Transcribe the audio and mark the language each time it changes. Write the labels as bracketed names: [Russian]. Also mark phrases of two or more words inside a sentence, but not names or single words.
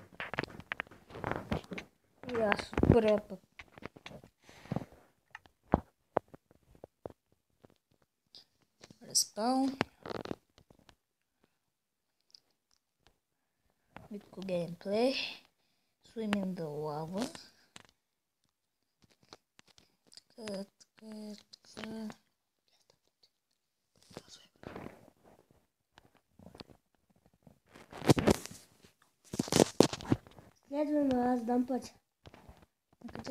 [Bulgarian] И аз отгоря пък. Респаун. Митко геймплей. [English] Swim in the lava. [Bulgarian] Така. Следваме, аз дам път. Къде?